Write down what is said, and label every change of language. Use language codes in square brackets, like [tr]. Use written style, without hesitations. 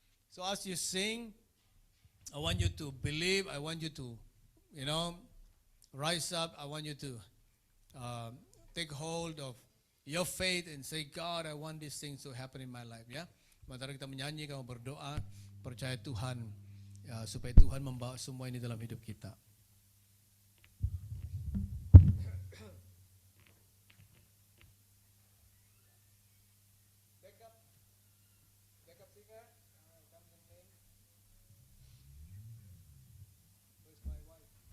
[en] So as you sing, I want you to believe. I want you to, rise up. I want you to take hold of your faith and say, God, I want these things to happen in my life. [ms] Ya, sementara kita menyanyi, kamu berdoa, percaya Tuhan, supaya Tuhan membawa semua ini dalam hidup kita. [en] Backup singer, comes in name. Where's my wife?